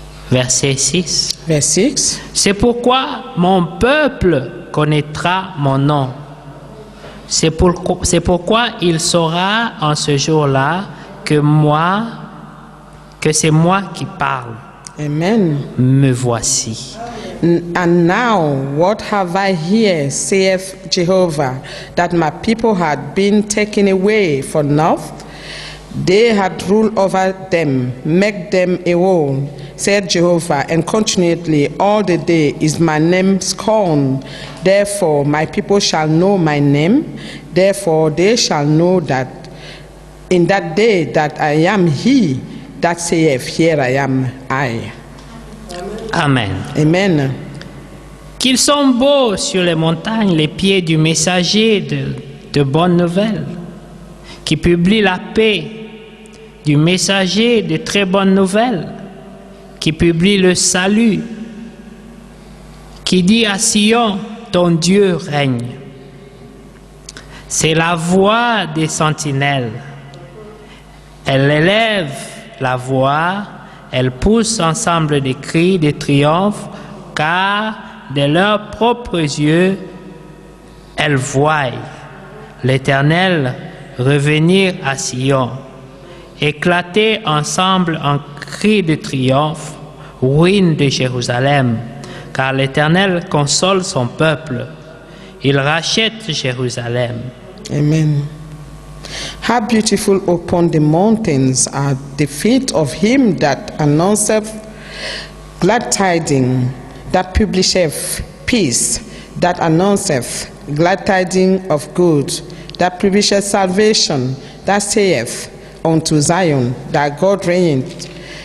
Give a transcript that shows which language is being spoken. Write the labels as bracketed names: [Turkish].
[French] Verset 6. [English] Verse 6. [French] C'est pourquoi mon peuple connaîtra mon nom. C'est pourquoi il saura en ce jour-là que c'est moi qui parle. Amen. Me voici. [English] And now, what have I here, saith Jehovah, that my people had been taken away for naught? They had ruled over them, make them a whole, said Jehovah, and continually all the day is my name scorned. Therefore my people shall know my name, therefore they shall know that in that day that I am he that saith, here I am I. Amen. Amen. [French] Qu'ils sont beaux sur les montagnes les pieds du messager de bonnes nouvelles, qui publie la paix, du messager de très bonnes nouvelles, qui publie le salut, qui dit à Sion, ton Dieu règne. C'est la voix des sentinelles. Elle élève la voix, elle pousse ensemble des cris de triomphe, car de leurs propres yeux, elles voient l'Éternel revenir à Sion, éclater ensemble en cris de triomphe, ruine de Jérusalem, car l'Éternel console son peuple, il rachète Jérusalem. Amen. [English] How beautiful upon the mountains are the feet of him that announceth glad tidings, that publisheth peace, that announceth glad tidings of good, that publisheth salvation, that saith unto Zion, that God reigneth.